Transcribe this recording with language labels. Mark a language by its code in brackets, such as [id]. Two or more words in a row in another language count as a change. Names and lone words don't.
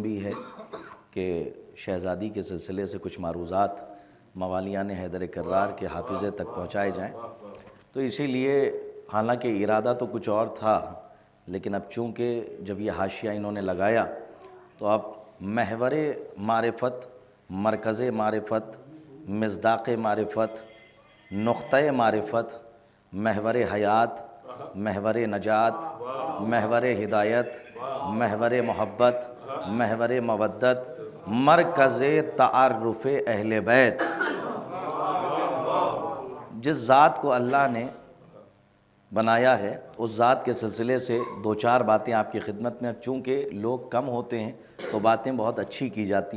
[ur] بھی ہے کہ شہزادی کے سلسلے سے کچھ معروضات موالیان حیدر کرار کے حافظے تک پہنچائے جائیں، تو اسی لیے حالانکہ ارادہ تو کچھ اور تھا، لیکن اب چونکہ جب یہ حاشیہ انہوں نے لگایا تو اب محور معرفت، مرکز معرفت، مصداق معرفت، نقطۂ معرفت، محور حیات، محور نجات، محور ہدایت، محور محبت، محور مودت، مرکز تعارف اہل بیت، جس ذات کو اللہ نے بنایا ہے اس ذات کے سلسلے سے دو چار باتیں آپ کی خدمت میں، چونکہ لوگ کم ہوتے ہیں تو باتیں بہت اچھی کی جاتی ہیں۔